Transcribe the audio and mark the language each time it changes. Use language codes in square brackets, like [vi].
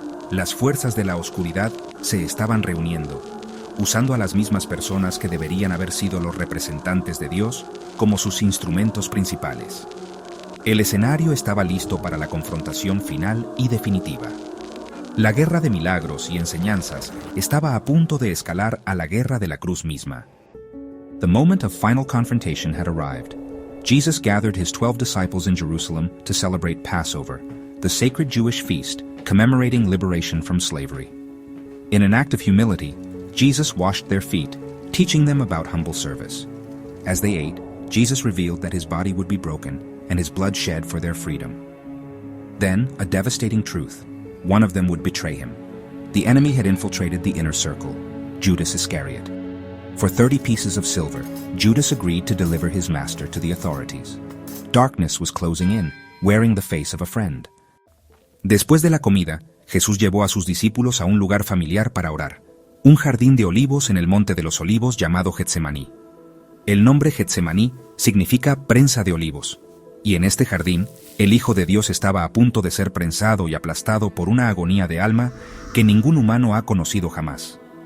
[es] Las fuerzas de la oscuridad se estaban reuniendo, usando a las mismas personas que deberían haber sido los representantes de Dios como sus instrumentos principales. El escenario estaba listo para la confrontación final y definitiva. La guerra de milagros y enseñanzas estaba a punto de escalar a la guerra de la cruz misma. [en] The moment of final confrontation had arrived. Jesus gathered his 12 disciples in Jerusalem to celebrate Passover, the sacred Jewish feast commemorating liberation from slavery. In an act of humility, Jesus washed their feet, teaching them about humble service. As they ate, Jesus revealed that his body would be broken and his blood shed for their freedom. Then, a devastating truth: one of them would betray him. The enemy had infiltrated the inner circle, Judas Iscariot. For 30 pieces of silver, Judas agreed to deliver his master to the authorities. Darkness was closing in, wearing the face of a friend. [es] Después de la comida, Jesús llevó a sus discípulos a un lugar familiar para orar, un jardín de olivos en el monte de los olivos llamado Getsemaní. El nombre Getsemaní significa prensa de olivos, y en este jardín, el Hijo de Dios estaba a punto de ser prensado y aplastado por una agonía de alma que ningún humano ha conocido jamás.